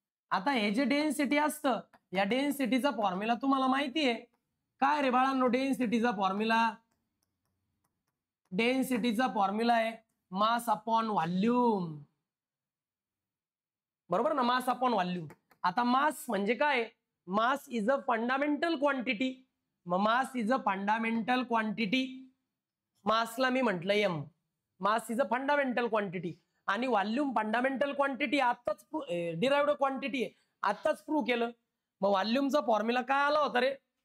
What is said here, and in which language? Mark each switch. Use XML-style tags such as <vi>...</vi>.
<mr>आता हे जे डेन्सिटी असतं, या डेन्सिटीचा फॉर्म्युला तुम्हाला माहिती आहे काय रे बाळांनो? डेन्सिटीचा फॉर्म्युला, डेन्सिटीचा फॉर्म्युला आहे मास अपॉन व्हॉल्यूम. बरोबर ना? Mass upon volume. आता मास म्हणजे काय?</mr> <en>Mass is a fundamental quantity.</en> <mr>मग</mr> <en>Mass is a fundamental quantity.</en> <mr>मासला मी म्हटलं M.</mr> <en>Mass is a fundamental quantity.</en> <mr>आणि व्हॉल्यूम फंडामेंटल क्वांटिटी आताच डिराइव्ड क्वांटिटी आहे, आताच प्रूव्ह केलं. मग व्हॉल्यूमचा फॉर्म्युला काय आला होता रे?</mr>